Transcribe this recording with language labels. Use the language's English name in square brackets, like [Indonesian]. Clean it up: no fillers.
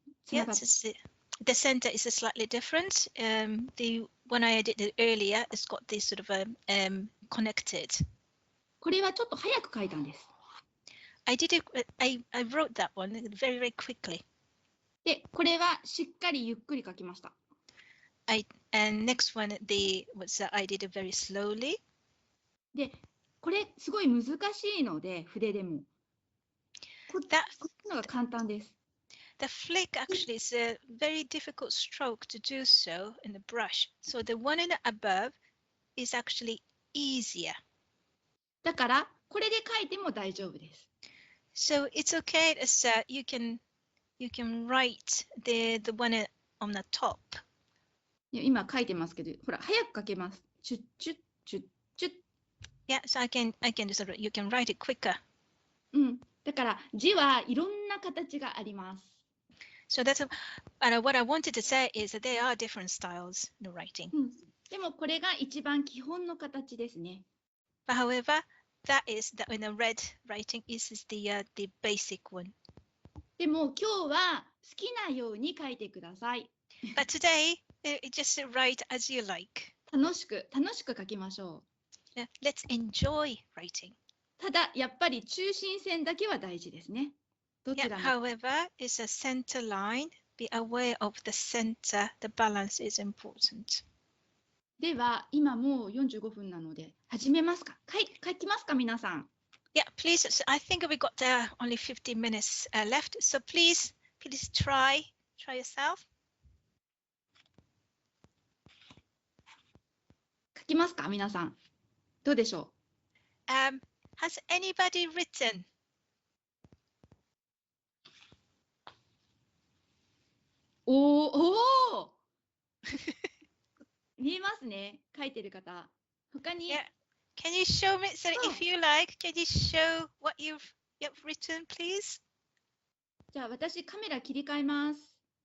[English] Yeah, the center is slightly different. The one I edited earlier, it's got this sort of connected. [Japanese] これはちょっと早く書いたんです。 [English] I wrote that one very, very quickly. [Japanese] で、これはしっかりゆっくり書きました。 [English] And next one, I did it very slowly. [Japanese] で、これすごい難しいので、筆でも。こっちのが簡単です。 [English] The flick actually is a very difficult stroke to do so in the brush. So the one in the above is actually easier. [Japanese] だから、これで書いても大丈夫です。 [English] So it's okay as you can write the one on the top. [Japanese] 今書いてますけど、ほら、早く書けます。チュッチュッチュッチュッ。 [English] Yeah, so I can you can write it quicker. [Japanese] うん。だから字はいろんな形があります。 [English] So that's what I wanted to say is that there are different styles in writing. [Japanese] でもこれが一番基本の形ですね。 [English] But however, that is that in the red writing is the basic one. [Japanese] でも今日は好きなように書いてください。 [English] But today, just write as you like. [Japanese] 楽しく書きましょ [English] う。Let's enjoy writing. [Japanese] ただやっぱり中心線だけは大事ですね。どちらも。 [English] However, it's a center line. Be aware of the center. The balance is important. [Japanese] では今もう45分なので始めますか。書きますか皆さん。 [English] Yeah, please. I think we got only 15 minutes left. So please try yourself. [Japanese] 書きますか皆さん。どうでしょ [English] う。Has anybody written? [Japanese] おお見えますね。書いてる方。他に。 [English] Yeah. Can you show me? So if you like, can you show what you've written, please? [Japanese] じゃあ私カメラ切り替えます。